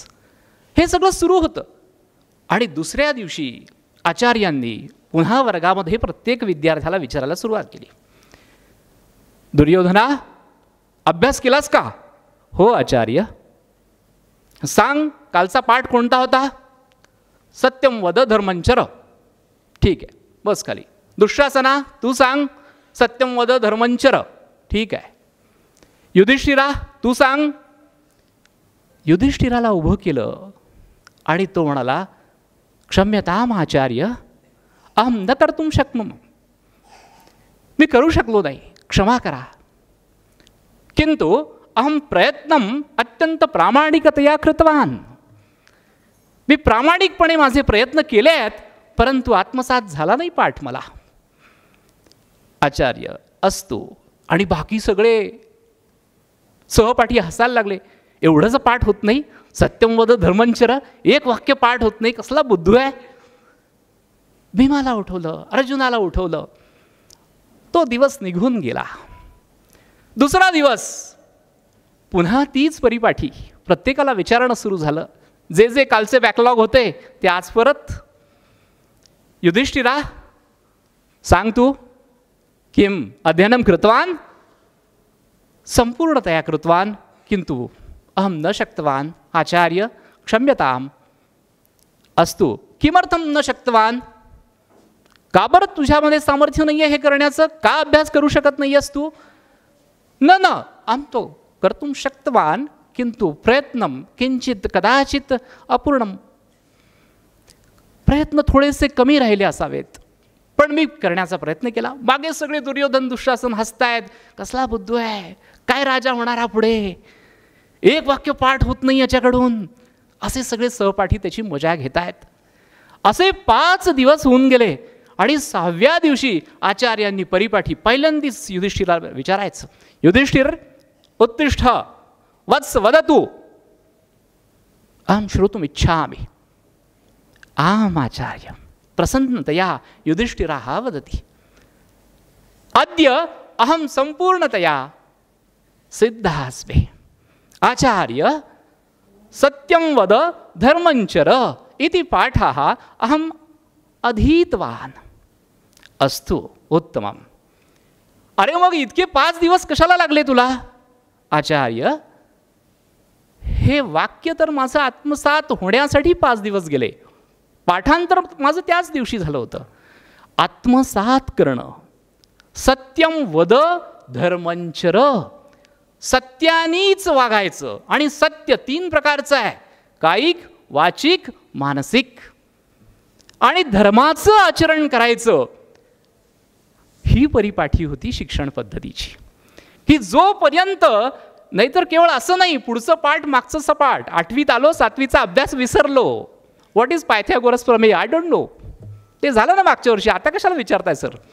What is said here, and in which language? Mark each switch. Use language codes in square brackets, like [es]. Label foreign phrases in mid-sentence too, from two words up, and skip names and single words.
[mr] हे सगळं सुरू होतं. आणि दुसऱ्या दिवशी आचार्यांनी पुन्हा वर्गामध्ये प्रत्येक विद्यार्थ्याला विचारायला सुरुवात केली, दुर्योधना अभ्यास केलास का? हो आचार्य. सांग कालचा पाठ कोणता होता? [sa] सत्यम वद धर्मंचर. [mr] ठीक आहे, बस खाली. दुःशासना तू सांग [sa] सत्यम वद धर्मंचर. [mr] ठीक आहे. युधिष्ठिरा तू सांग. युधिष्ठिराला उभं केलं आणि तो म्हणाला, [sa] क्षम्यताम आचार्य, अहम न कर्तुं शक्नुम. [mr] मी करू शकलो नाही, क्षमा करा. [sa] किंतु अहम प्रयत्नम अत्यंत प्रामाणिकतया कृतवान. [mr] मी प्रामाणिकपणे माझे प्रयत्न केले आहेत, परंतु आत्मसात झाला नाही पाठ मला. आचार्य असतो. आणि बाकी सगळे सहपाठी हसायला लागले. एवढंच पाठ होत नाही, [sa] सत्यम वद धर्मंचर, [mr] एक वाक्य पाठ होत नाही, कसला बुद्धू आहे. भीमाला उठवलं, अर्जुनाला उठवलं. तो दिवस निघून गेला. दुसरा दिवस पुन्हा तीच परिपाठी. प्रत्येकाला विचारणं सुरू झालं. जे जे कालचे बॅकलॉग होते ते आज परत. युधिष्ठिरा सांग तू, [sa] किम अध्ययनं कृतवान? संपूर्णतया कृतवान, किंतु अहम न शक्तवान. आचार्य क्षम्यताम. अस्तु किमर्थम न शक्तवान? [mr] का बरं तुझ्यामध्ये सामर्थ्य नाही आहे हे करण्याचं? का अभ्यास करू शकत नाही आहेस तू? [sa] न अहम तो कर्तुं शक्तवान, किंतु प्रयत्नम किंचित कदाचित अपूर्णम. [mr] प्रयत्न थोडेसे कमी राहिले असावेत, पण मी करण्याचा प्रयत्न केला. मागे सगळे दुर्योधन दुःशासन हसतायत, कसला बुद्धू आहे, काय राजा होणारा पुढे, एक वाक्य पाठ होत नाही याच्याकडून. असे सगळे सहपाठी त्याची मजा घेत आहेत. असे 5 दिवस होऊन गेले. आणि 6व्या दिवशी आचार्यांनी परिपाठी पहिल्यांदीच युधिष्ठिराला विचारायचं, [sa] युधिष्ठिर उत्तिष्ठ वत्स वदतु. अहम श्रोतुम इच्छामि. आम आचार्य. प्रसन्नतया युधिष्ठिरः वदति, अद्य अहम संपूर्णतया सिद्धः अस्मि. आचार्य सत्यं वद धर्मंचर इति पाठः अहम अधीतवान. अस्तु उत्तमम. [mr] अरे मग इतके 5 दिवस कशाला लागले तुला? आचार्य हे वाक्य तर माझं आत्मसात होण्यासाठी 5 दिवस गेले. पाठांतर माझं त्याच दिवशी झालं होतं. आत्मसात करणं, [sa] सत्यम वद धर्मंचर, [mr] सत्यानीच वागायचं. आणि सत्य 3 प्रकारचं आहे, कायिक, वाचिक, मानसिक. आणि धर्माचं आचरण करायचं. ही परिपाठी होती शिक्षण पद्धतीची. की जोपर्यंत, नाहीतर केवळ असं नाही, पुढचं पाठ मागचं सपाट, 8वीत आलो 7वीचा अभ्यास विसरलो, [en] what is Pythagoras [mr] प्रमेय, [en] I don't know, [mr] ते झालं ना मागच्या वर्षी, आता कशाला विचारताय सर?